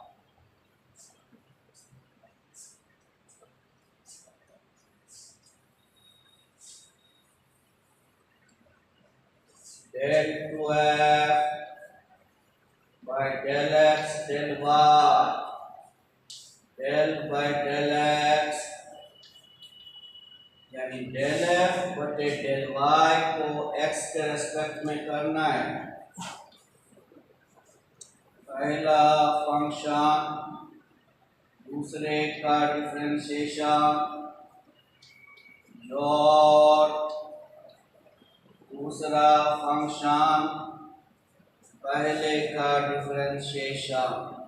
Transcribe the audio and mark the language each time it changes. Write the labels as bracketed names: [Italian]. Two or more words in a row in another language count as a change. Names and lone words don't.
[English] del 2f by del x del y, del by del x [Hindi] यानी [English] del f [Hindi] बटे [English] del y [Hindi] को x के रेस्पेक्ट में करना है। पहला फंक्शन दूसरे का डिफरेंशिएशन, जोड़ दूसरा फंक्शन पहले का डिफरेंशिएशन,